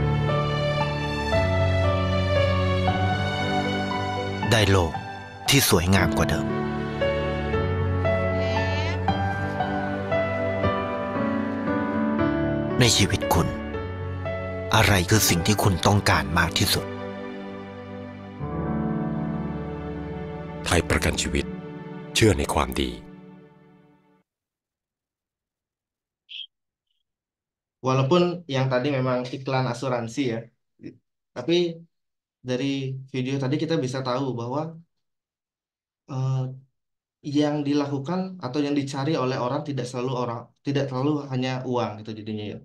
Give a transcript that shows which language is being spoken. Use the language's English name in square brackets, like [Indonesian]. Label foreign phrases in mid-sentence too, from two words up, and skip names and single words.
[Thai] ได้โลกที่สวยงามกว่าเดิม ในชีวิตคุณ อะไรคือสิ่งที่คุณต้องการมากที่สุด ไทยประกันชีวิตเชื่อในความดี [Indonesian] Walaupun yang tadi memang iklan asuransi ya, tapi dari video tadi kita bisa tahu bahwa yang dilakukan atau yang dicari oleh orang tidak selalu hanya uang gitu jadinya ya.